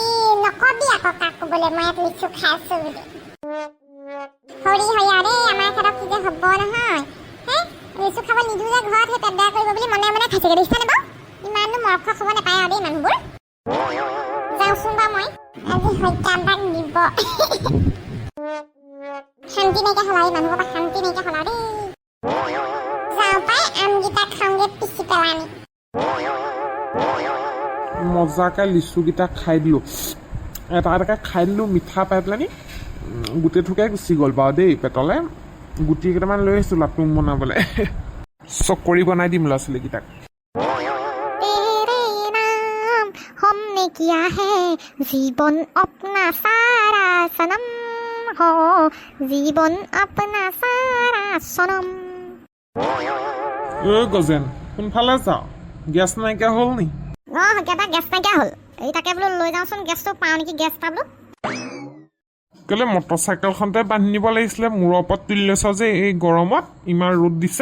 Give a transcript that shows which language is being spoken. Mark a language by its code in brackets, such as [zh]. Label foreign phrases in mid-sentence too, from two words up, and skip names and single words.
[as] নকবি আকৌ কাকো বোলে মই ইয়াত লিচু খাইছোঁ বুলি হৰি আৰু দেই আমাৰ এখেতক কি যে হ'ব নহয় লিচু খাব নিদিওঁ যে ঘৰত সেই পেট বেয়া কৰিব বুলি মনে মনে খাইছেগৈ দেখিছানে বাৰু ইমানো মৰখ খাব নাপায় আৰু দেই মানুহবোৰ যাওঁচোন বাৰু মই আজি হত্যাবাক দিব শান্তি নাইকিয়া হ'ল আৰু মানুহৰ পৰা শান্তি নাইকিয়া হ'ল আৰু দেই যাওঁ পাই আমকেইটা খাওঁগে পিচি পেলানি মজাকৈ লিচুকেইটা খাই দিলোঁ এটা এটাকৈ খাই দিলোঁ মিঠা পাই পেলানি গোটেই থোকাই গুচি গ'ল বাৰু দেই পেটলৈ গুটি কেইটামান লৈ আহিছোঁ লাটুম বনাবলৈ চকৰি বনাই দিম ল'ৰা ছোৱালীকেইটাক [hi] हमने किया है जीवन अपना सारा सनम हो जीवन अपना सारा सनम [as] গজেন কোনফালে যাওঁ গেছ নাইকিয়া হ'ল নি কেইটা গেছ নাইকিয়া হ'ল এই তাকে বোলো লৈ যাওঁচোন গেছটো পাওঁ নেকি গেছ এটা বোলো কেলে মটৰচাইকেলখনতে বান্ধি নিব লাগিছিলে মূৰৰ ওপৰত তুলি লৈছ যে এই গৰমত ইমান ৰ'দ দিছে